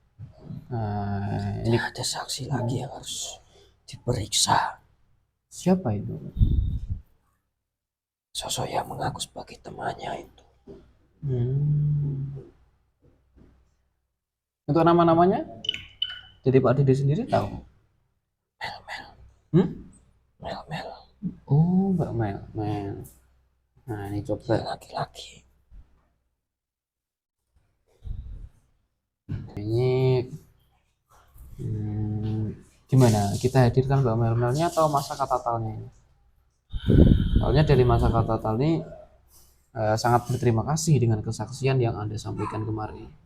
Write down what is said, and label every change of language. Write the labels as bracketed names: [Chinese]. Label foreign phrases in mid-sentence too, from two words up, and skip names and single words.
[Indonesian] dan ada saksi lagi yang harus diperiksa. siapa itu? Sosok yang mengaku sebagai temannya itu. Untuk nama-namanya? Jadi Pak Dede sendiri tahu? Mel-mel, Hmm? mel-mel, Oh, Mbak Mel. Mel. Nah, ini dia coba. laki-laki. Ini gimana? Kita hadirkan Mbak Mel-melnya atau masa kata talnya ini? Soalnya dari masa kata tal ini sangat berterima kasih dengan kesaksian yang Anda sampaikan kemarin.